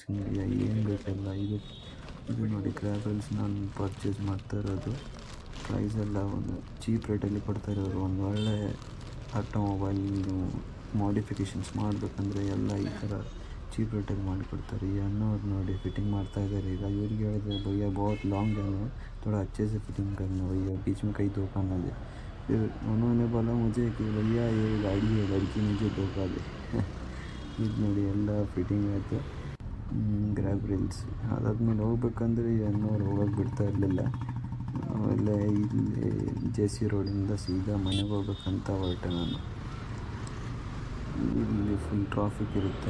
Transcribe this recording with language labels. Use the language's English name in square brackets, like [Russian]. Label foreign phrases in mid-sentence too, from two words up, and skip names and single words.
[Kannada] ನಿಮಗೆ ಏನು ಬೇಕೆಲ್ಲ ಇದು ನೋಡಿ ಗ್ರ್ಯಾಬ್ ರೈಲ್ಸ್ ನಾನು ಪರ್ಚೇಸ್ ಮಾಡ್ತಾ ಇರೋದು. ಪ್ರೈಸೆಲ್ಲ ಒಂದು ಚೀಪ್ ರೇಟಲ್ಲಿ ಕೊಡ್ತಾರೆ ಅವರು. ಒಂದು ಒಳ್ಳೆ ಆಟೋಮೊಬೈಲ್ ಮಾಡಿಫಿಕೇಷನ್ಸ್ ಮಾಡಬೇಕಂದ್ರೆ ಎಲ್ಲ ಈ ಥರ ಚೀಪ್ ರೇಟಲ್ಲಿ ಮಾಡಿಕೊಡ್ತಾರೆ. ಈ ಅನ್ನೋರು ನೋಡಿ ಫಿಟ್ಟಿಂಗ್ ಮಾಡ್ತಾ ಇದ್ದಾರೆ. ಈಗ ಇವ್ರಿಗೆ ಹೇಳಿದ್ರೆ [Hindi] भैया बहुत लॉन्ग है, थोड़ा अच्छे से फिटिंग करना भैया, बीच में कहीं धोखा ना दे। फिर उन्होंने बोला मुझे कि भैया ये गाड़ी है, लड़की मुझे धोखा दे। [Kannada] ಇದು ನೋಡಿ ಎಲ್ಲ ಫಿಟ್ಟಿಂಗ್ ಆಯಿತು. ಗ್ರ್ಯಾಬ್ ರೈಲ್ಸ್ ಅದಾದಮೇಲೆ ಹೋಗ್ಬೇಕಂದ್ರೆ ಅನ್ನೋರು ಹೋಗೋಕೆ ಬಿಡ್ತಾ ಇರಲಿಲ್ಲ. ಆಮೇಲೆ ಇಲ್ಲಿ JC ರೋಡಿಂದ ಸೀದಾ ಮನೆಗೆ ಹೋಗ್ಬೇಕಂತ ಹೊರಟೆ ನಾನು. ಇಲ್ಲಿ ಫುಲ್ ಟ್ರಾಫಿಕ್ ಇರುತ್ತೆ.